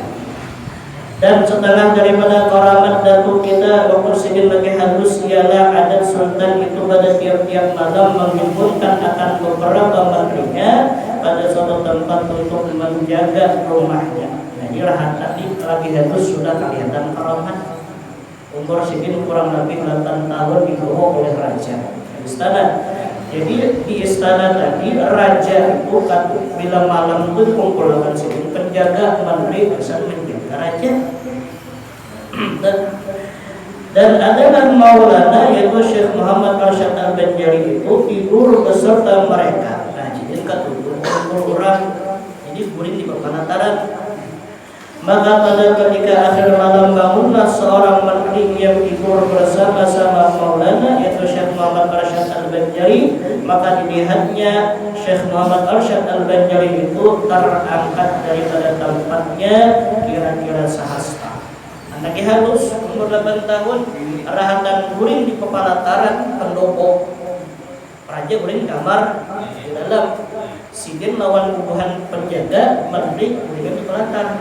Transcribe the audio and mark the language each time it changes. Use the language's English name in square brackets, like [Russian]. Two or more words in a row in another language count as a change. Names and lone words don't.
[Malay] Dan setengah daripada karamat Datuk kita waktu sidin lagi halus ialah adat sultan itu pada tiap-tiap malam menghimpunkan akan beberapa menterinya pada suatu tempat untuk menjaga rumahnya. [Banjar] Nah, inilah tadi lagi halus sudah kelihatan karamat. [Indonesian] Umur sidin kurang lebih 8 tahun dibawa oleh raja istana. [Banjar] Jadi di istana tadi raja itu kan bila malam itu kumpulkan sidin penjaga menteri bisa menjaga raja. [Malay] Dan adalah Maulana yaitu Syekh Muhammad Arsyad Al-Banjari itu tidur beserta mereka. [Banjar] Nah, jadi ketutup orang, jadi guring di penataran. [Malay] Maka pada ketika akhir malam bangunlah seorang menteri yang tidur bersama-sama Maulana yaitu Syekh Muhammad Arsyad Al-Banjari. Maka dilihatnya Syekh Muhammad Arsyad Al-Banjari itu terangkat daripada tempatnya kira-kira sehasta. [Banjar] Lagi halus umur 8 tahun, rahatan guring di kepala taran pendopo. Raja guring kamar di dalam sidin lawan bubuhan penjaga menteri guring di kepala taran.